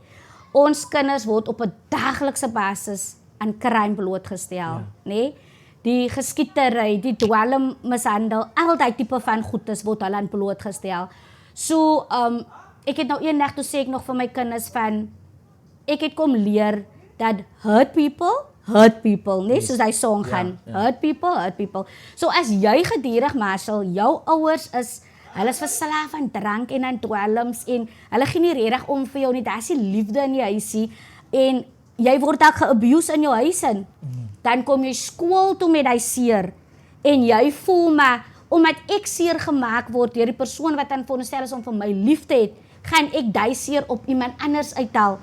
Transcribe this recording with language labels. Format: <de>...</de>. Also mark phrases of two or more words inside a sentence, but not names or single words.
<af>Ons kinders word op 'n daglikse basis aan crime blootgestel, nee? Die geskietery, die dwelmmishandel, al daai tipe van goedes word hulle aan blootgestel. So, ek het nou eendag toe sê ek nog vir my kinders van, ek het kom leer dat</af> <en>hurt people,</en> <af>nee, soos hy song gaan,</af> <en>hurt people.</en> <af>So as jy gedurig, Marshall, jou ouers is, hulle is verslaaf aan drank en aan dwelms en hulle gee nie regtig om vir jou nie, daar is nie liefde in die huisie en jy word dalk ge-abuse in jou huis in. Dan kom jy skool toe met die seer en jy voel maar, omdat ek seer gemaak word deur die persoon wat aan veronderstel is om vir my lief te het, gaan ek die seer op iemand anders uithaal.</af>